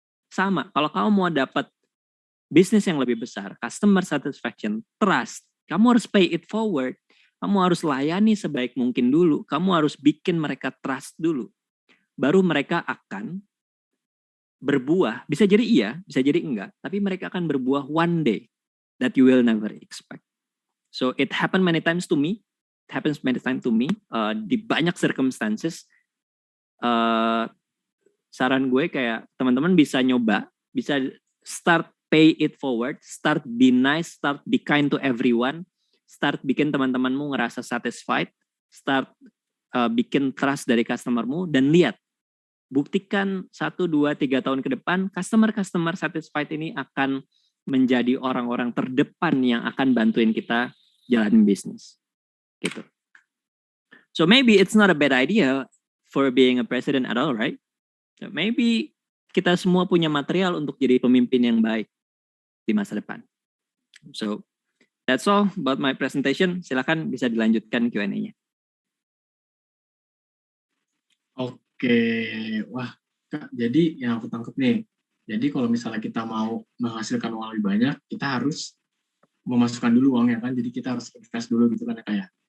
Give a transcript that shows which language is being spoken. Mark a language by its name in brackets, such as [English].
[Indonesian] Sama, kalau kamu mau dapat bisnis yang lebih besar, customer satisfaction, trust, kamu harus [English] pay it forward. [Indonesian] Kamu harus layani sebaik mungkin dulu. Kamu harus bikin mereka trust dulu. Baru mereka akan berbuah. Bisa jadi iya, bisa jadi enggak. Tapi mereka akan berbuah [English] one day that you will never expect. So it happened many times to me. It happens many times to me. [Indonesian] Di banyak circumstances. Saran gue kayak teman-teman bisa nyoba, bisa [English] start pay it forward, start be nice, start be kind to everyone, [Indonesian] start bikin teman-temanmu ngerasa satisfied, start bikin trust dari customermu, dan lihat, buktikan 1, 2, 3 tahun ke depan, customer satisfied ini akan menjadi orang-orang terdepan yang akan bantuin kita jalanin bisnis. Gitu. [English] So maybe it's not a bad idea for being a president at all, right? [Indonesian] So maybe kita semua punya material untuk jadi pemimpin yang baik di masa depan. [English] So that's all about my presentation. [Indonesian] Silakan bisa dilanjutkan Q&A-nya. Oke, wah Kak, jadi yang aku tangkap nih, jadi kalau misalnya kita mau menghasilkan uang lebih banyak, kita harus memasukkan dulu uangnya kan, jadi kita harus invest dulu gitu kan ya Kak ya?